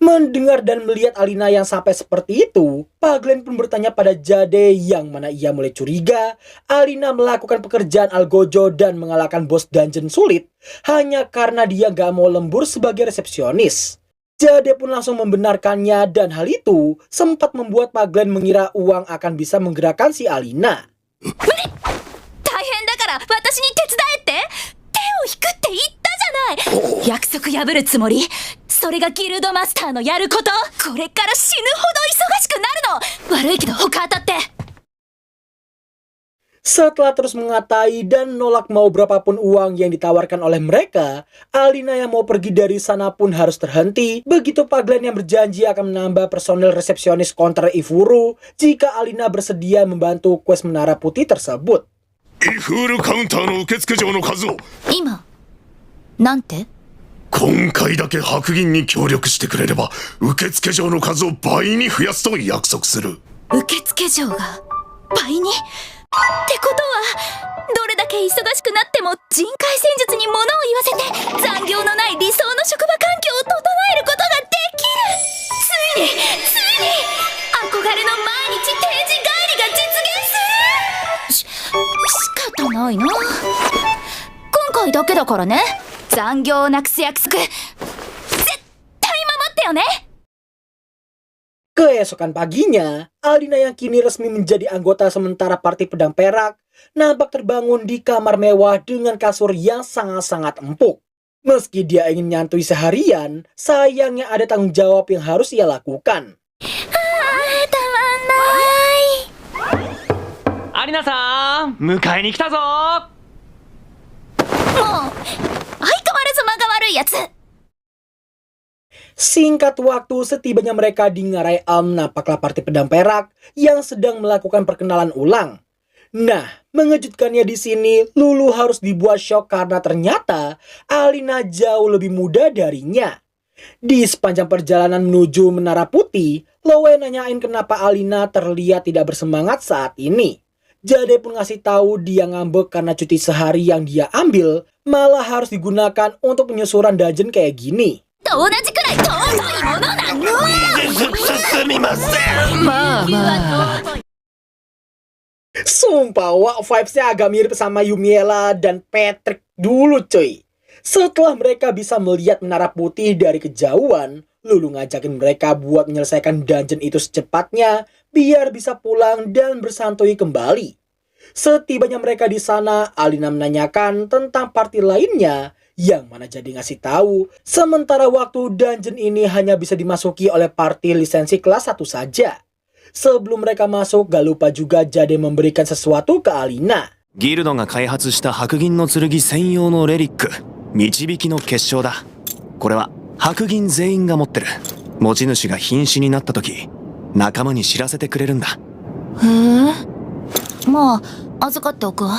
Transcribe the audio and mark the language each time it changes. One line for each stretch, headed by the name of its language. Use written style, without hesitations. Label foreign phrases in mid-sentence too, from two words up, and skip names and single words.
Indonesian: Mendengar dan melihat Alina yang sampai seperti itu, Pak Glenn pun bertanya pada Jade yang mana ia mulai curiga Alina melakukan pekerjaan Algojo dan mengalahkan bos dungeon sulit hanya karena dia gak mau lembur sebagai resepsionis. Jade pun langsung membenarkannya dan hal itu sempat membuat Pak Glenn mengira uang akan bisa menggerakkan si Alina.
Japanese: 大変だから私に手伝えって手を引くって言ったじゃない約束破るつもりそれがギルドマスターのやることこれから死ぬほど忙しくなるの悪いけど他当たって
Indonesian: Setelah terus mengatai dan nolak mau berapapun uang yang ditawarkan oleh mereka, Alina yang mau pergi dari sana pun harus terhenti. Begitu Pak Glenn yang berjanji akan menambah personel resepsionis konter Ifuru jika Alina bersedia membantu quest Menara Putih tersebut.
Japanese: イフールカウンターの受付嬢の数を今なんて今回だけ白銀に協力してくれれば受付嬢の数を倍に増やすと約束する。受付嬢が倍にってことはどれだけ忙しくなっても人海戦術に物を言わせて残業のない理想の職場環境を整えることができるついに憧れの毎日定時帰りが実現する仕方ないな今回だけだからね残業をなくす約束絶対守ってよね
Indonesian: Keesokan paginya, Alina yang kini resmi menjadi anggota sementara Parti Pedang Perak nampak terbangun di kamar mewah dengan kasur yang sangat-sangat empuk. Meski dia ingin nyantui seharian, sayangnya ada tanggung jawab yang harus ia lakukan.
Japanese: アリナさん迎えに来たぞ。もう相変わらず間が悪いやつ
Indonesian: Singkat waktu, setibanya mereka di Ngarai Elm, nampaklah Parti Pedang Perak yang sedang melakukan perkenalan ulang. Nah, mengejutkannya di sini, Lulu harus dibuat shock karena ternyata Alina jauh lebih muda darinya. Di sepanjang perjalanan menuju Menara Putih, Lowe nanyain kenapa Alina terlihat tidak bersemangat saat ini. Jade pun ngasih tahu dia ngambek karena cuti sehari yang dia ambil malah harus digunakan untuk penyusuran dungeon kayak gini.
Japanese: 同じくらい尊いものなのすみません。まあまあ。
Indonesian: Sumpah, wah, vibes-nya agak mirip sama Yumiela dan Patrick dulu cuy. Setelah mereka bisa melihat Menara Putih dari kejauhan, Lulu ngajakin mereka buat menyelesaikan dungeon itu secepatnya biar bisa pulang dan bersantuy kembali. Setibanya mereka di sana, Alina menanyakan tentang party lainnya yang mana jadi ngasih tahu sementara waktu dungeon ini hanya bisa dimasuki oleh party lisensi kelas 1 saja. Sebelum mereka masuk, gak lupa juga Jade memberikan sesuatu ke Alina.
Japanese: ギルドが開発した白銀の剣専用のレリック、導きの結晶だ。これは白銀全員が持ってる。持ち主が瀕死になった時、仲間に知らせてくれるんだ。へえまあ預かっておくわ